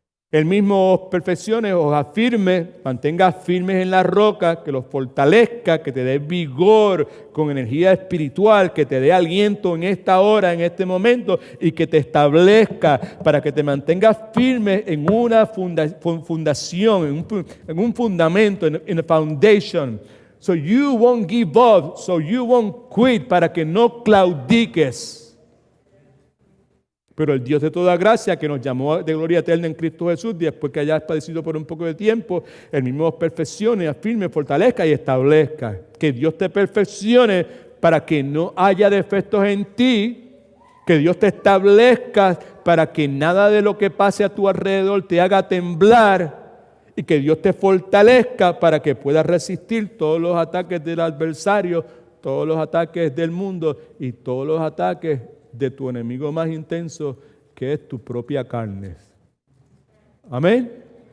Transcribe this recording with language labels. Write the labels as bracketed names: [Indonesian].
[Spanish] Él mismo os perfeccione, os afirme, mantenga firmes en la roca, que los fortalezca, que te dé vigor con energía espiritual, que te dé aliento en esta hora, en este momento, y que te establezca para que te mantengas firme en una fundación, en un fundamento, en [English] a foundation. So you won't give up, so you won't quit, [Spanish] para que no claudiques. Pero el Dios de toda gracia, que nos llamó de gloria eterna en Cristo Jesús, después que hayas padecido por un poco de tiempo, Él mismo os perfeccione, afirme, fortalezca y establezca. Que Dios te perfeccione para que no haya defectos en ti, que Dios te establezca para que nada de lo que pase a tu alrededor te haga temblar, y que Dios te fortalezca para que puedas resistir todos los ataques del adversario, todos los ataques del mundo y todos los ataques de tu enemigo más intenso, que es tu propia carne. Amén.